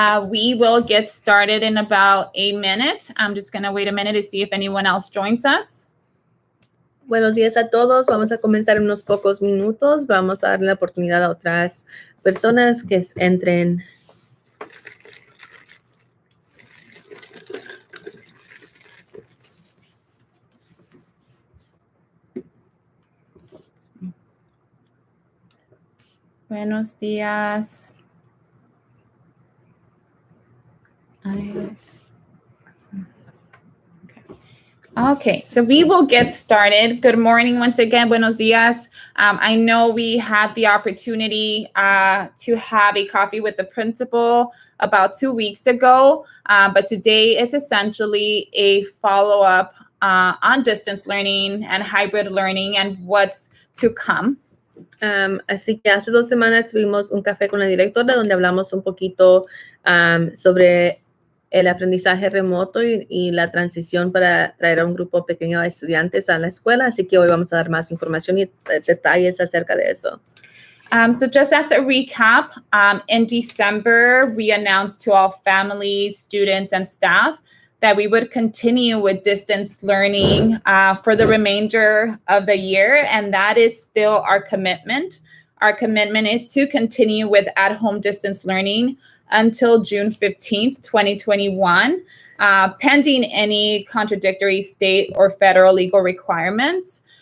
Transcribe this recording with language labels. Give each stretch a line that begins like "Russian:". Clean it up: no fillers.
English: We will get started in about a minute. I'm just going to wait a minute to see if anyone else joins us.
Spanish: Buenos días a todos. Vamos a comenzar en unos pocos minutos. Vamos a darle la oportunidad a otras personas que entren. Buenos días.
English: Okay, so we will get started. Good morning once again.
Spanish: Buenos dias.
English: I know we had the opportunity to have a coffee with the principal about 2 weeks ago, but today is essentially a follow-up on distance learning and hybrid learning and what's to come.
Spanish: Así que hace 2 semanas tuvimos un café con la directora donde hablamos un poquito sobre el aprendizaje remoto y la transición para traer a un grupo pequeño de estudiantes a la escuela. Así que hoy vamos a dar más información y detalles acerca de eso.
English: So just as a recap, in December, we announced to all families, students, and staff that we would continue with distance learning for the remainder of the year, and that is still our commitment. Our commitment is to continue with at-home distance learning until June 15th, 2021, pending any contradictory state or federal legal requirements.